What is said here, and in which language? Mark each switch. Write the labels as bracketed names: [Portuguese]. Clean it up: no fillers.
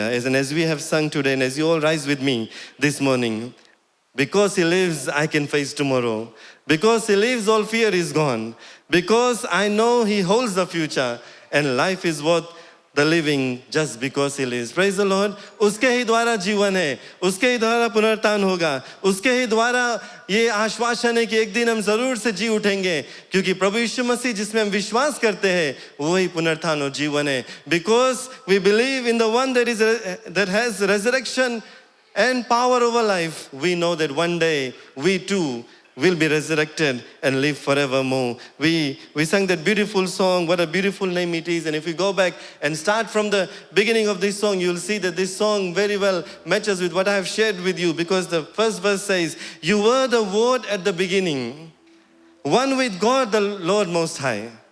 [English] As we have sung today, and as you all rise with me this morning, because he lives, I can face tomorrow. Because he lives, all fear is gone. Because I know he holds the future, and life is worth the living just because he lives. Praise the Lord. [Hindi] उसके ही द्वारा जीवन है, उसके ही द्वारा पुनरुत्थान होगा, उसके ही द्वारा ये आश्वासन है कि एक दिन हम जरूर से जी उठेंगे, क्योंकि प्रभु यीशु मसीह जिसमें हम विश्वास करते हैं वही पुनरुत्थान और जीवन है. [English] Because we believe in the one that has resurrection and power over life, we know that one day we too will be resurrected and live forevermore. We sang that beautiful song, what a beautiful name it is. And if we go back and start from the beginning of this song, you'll see that this song very well matches with what I have shared with you, because the first verse says, you were the Word at the beginning, one with God the Lord Most High.